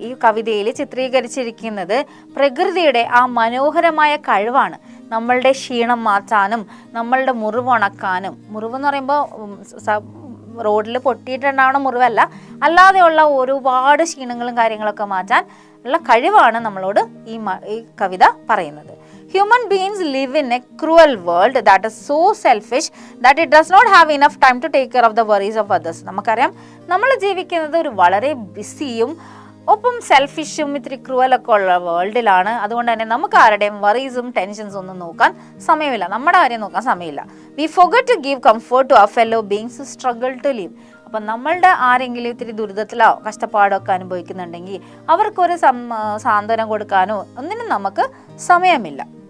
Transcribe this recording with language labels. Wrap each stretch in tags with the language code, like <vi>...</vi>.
<ml>ഈ കവിതയിൽ ചിത്രീകരിച്ചിരിക്കുന്നത് പ്രകൃതിയുടെ ആ മനോഹരമായ കഴിവാണ് നമ്മളുടെ ക്ഷീണം മാറ്റാനും നമ്മളുടെ മുറിവ് ഉണക്കാനും. മുറിവെന്ന് പറയുമ്പോൾ റോഡിൽ പൊട്ടിയിട്ടുണ്ടാവണ മുറിവല്ല, അല്ലാതെയുള്ള ഒരുപാട് ക്ഷീണങ്ങളും കാര്യങ്ങളൊക്കെ മാറ്റാൻ ഉള്ള കഴിവാണ് നമ്മളോട് ഈ കവിത പറയുന്നത്.</ml> <en>Human beings live in a cruel world that is so selfish that it does not have enough time to take care of the worries of others.</en> <ml>നമുക്കറിയാം, നമ്മൾ ജീവിക്കുന്നത് ഒരു വളരെ ബിസിയും ഒപ്പം സെൽഫിഷും ഇത്തിരി ക്രൂവലൊക്കെ ഉള്ള വേൾഡിലാണ്. അതുകൊണ്ട് തന്നെ നമുക്ക് ആരുടെയും വറീസും ടെൻഷൻസും ഒന്നും നോക്കാൻ സമയമില്ല, നമ്മുടെ കാര്യം നോക്കാൻ സമയമില്ല.</ml> <en>We forget to give comfort to our fellow beings who struggle to live.</en> <ml>അപ്പം നമ്മളുടെ ആരെങ്കിലും ഇത്തിരി ദുരിതത്തിലോ കഷ്ടപ്പാടോ ഒക്കെ അനുഭവിക്കുന്നുണ്ടെങ്കിൽ അവർക്കൊരു സാന്ത്വനം കൊടുക്കാനോ ഒന്നിനും നമുക്ക് സമയമില്ല.</ml>